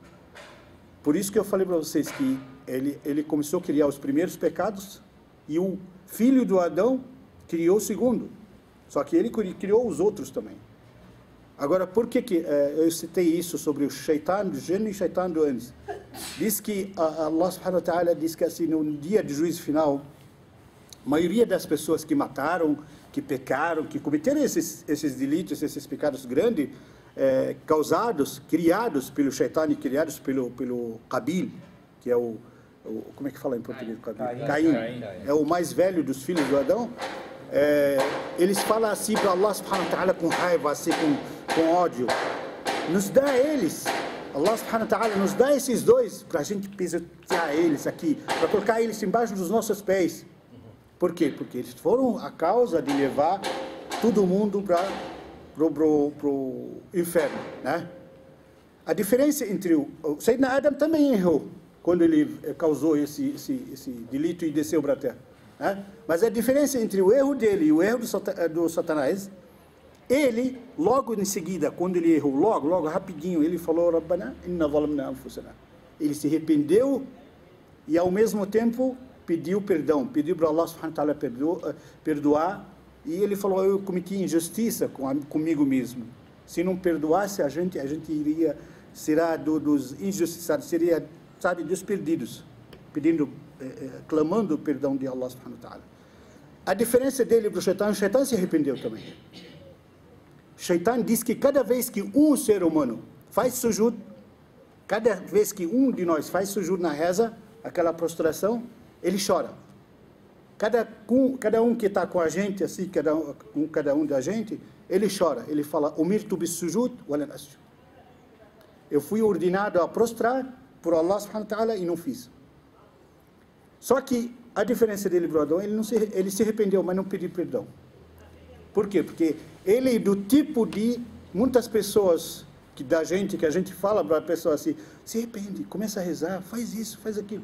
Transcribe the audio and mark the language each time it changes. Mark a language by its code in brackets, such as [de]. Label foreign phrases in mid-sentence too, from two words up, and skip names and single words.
[pt] Por isso que eu falei para vocês que ele começou a criar os primeiros pecados e o filho do Adão criou o segundo. Só que ele criou os outros também. Agora, por que eu citei isso sobre o Shaitan do gênio e o Shaitan do antes? Diz que Allah [ar] سبحانه وتعالى [pt] diz que assim, no dia de juízo final, a maioria das pessoas que mataram, que pecaram, que cometeram esses delitos, esses pecados grandes, criados pelo Shaitan e criados pelo Qabil, que é como é que fala em português? Caim. É o mais velho dos filhos do Adão. Eles falam assim para Allah [ar] سبحانه وتعالى [pt] com raiva, assim, com ódio. Nos dá eles. Allah [ar] سبحانه وتعالى [pt] nos dá esses dois para a gente pisotear eles aqui, para colocar eles embaixo dos nossos pés. Por quê? Porque eles foram a causa de levar todo mundo para o inferno, né? A diferença entre o Sayyidina Adam também errou quando ele causou esse delito e desceu para a terra, né? Mas a diferença entre o erro dele e o erro do Satanás, ele, logo em seguida, quando ele errou, logo, rapidinho, ele falou, [ar] ربنا إنا ظلمنا أنفسنا. [pt] Ele se arrependeu e, ao mesmo tempo, pediu perdão, pediu para Allah [ar] سبحانه وتعالى [pt] perdoar, e ele falou, eu cometi injustiça comigo mesmo. Se não perdoasse, a gente será dos injustiçados, seria, sabe, dos perdidos, clamando o perdão de Allah [ar] سبحانه وتعالى. [pt] A diferença dele para o Shaitan se arrependeu também. Shaitan diz que cada vez que um ser humano faz sujud, cada vez que um de nós faz sujud na reza, aquela prostração, ele chora. Cada um que está com a gente, assim, cada um da gente, ele chora. Ele fala, [ar] أمرت بالسجود ولن أسجد. [pt] Eu fui ordenado a prostrar por Allah [ar] سبحانه وتعالى [pt] e não fiz. Só que a diferença dele, Brodão, ele se arrependeu, mas não pediu perdão. Por quê? Porque ele é do tipo de muitas pessoas que a gente fala para a pessoa assim, se arrepende, começa a rezar, faz isso, faz aquilo.